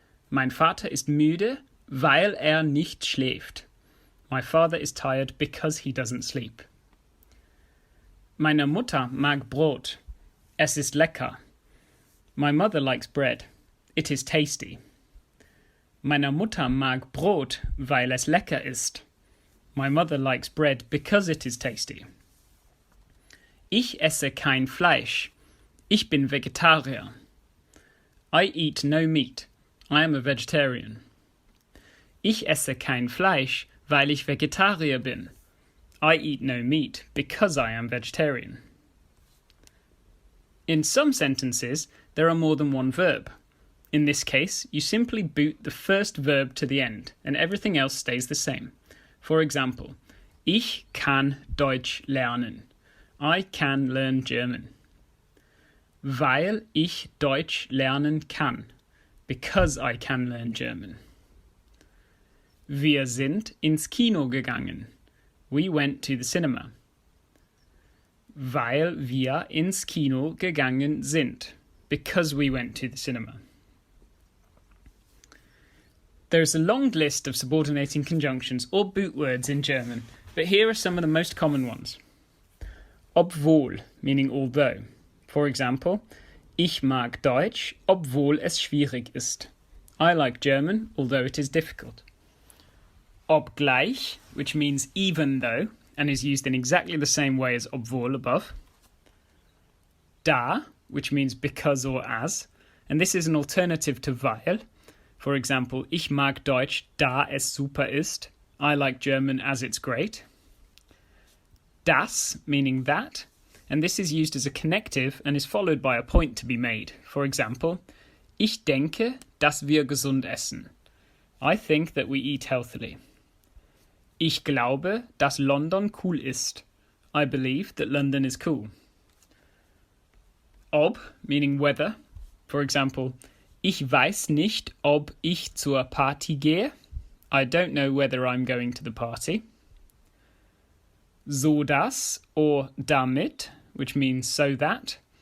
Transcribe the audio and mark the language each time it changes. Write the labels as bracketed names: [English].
[German] Mein Vater ist müde, weil nicht schläft. [English] My father is tired because he doesn't sleep. [German] Meine Mutter mag Brot. Es ist lecker. [English] My mother likes bread. It is tasty. [German] Meine Mutter mag Brot, weil es lecker ist. [English] My mother likes bread because it is tasty. [German] Ich esse kein Fleisch. Ich bin Vegetarier. [English] I eat no meat. I am a vegetarian. [German] Ich esse kein Fleisch, weil ich Vegetarier bin. [English] I eat no meat because I am vegetarian. In some sentences, there are more than one verb. In this case, you simply boot the first verb to the end, and everything else stays the same. For example, [German] ich kann Deutsch lernen. [English] I can learn German. [German] Weil ich Deutsch lernen kann. [English] Because I can learn German. [German] Wir sind ins Kino gegangen. [English] We went to the cinema. [German] Weil wir ins Kino gegangen sind. [English] Because we went to the cinema. There's a long list of subordinating conjunctions or boot words in German, But here are some of the most common ones. Obwohl, meaning although. For example, [German] ich mag Deutsch, obwohl es schwierig ist. [English] I like German, although it is difficult. Obgleich, which means even though, and is used in exactly the same way as obwohl above. Da, which means because or as, and this is an alternative to weil. For example, [German] ich mag Deutsch, da es super ist. [English] I like German as it's great. Das, meaning that, and this is used as a connective and is followed by a point to be made. For example, [German] ich denke, dass wir gesund essen. [English] I think that we eat healthily. [German] Ich glaube, dass London cool ist. [English] I believe that London is cool. Ob, meaning whether. For example, [German] ich weiß nicht, ob ich zur Party gehe. [English] I don't know whether I'm going to the party. So dass or damit, which means so that.